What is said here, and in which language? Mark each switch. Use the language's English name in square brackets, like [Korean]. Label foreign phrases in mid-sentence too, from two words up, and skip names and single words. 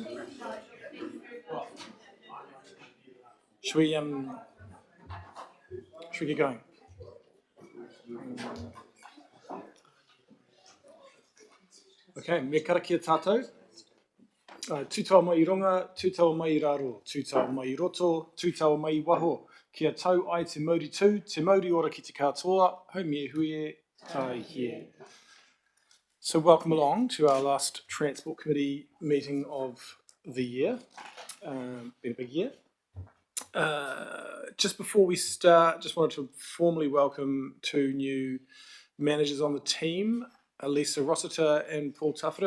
[English] Should we get going? [Māori] Okay, me kara kia tātou. Tūtaua mai I runga, tūtaua mai I raro, tūtaua mai I roto, tūtaua mai I waho. Kia tau ai te mauri tū, te mauri ora ki te katoa, haumie huie, tai hie. [English] So welcome along to our last Transport Committee meeting of the year. Been a big year. Just before we start, just wanted to formally welcome two new managers on the team, Lisa Rossiter and Paul Tufford.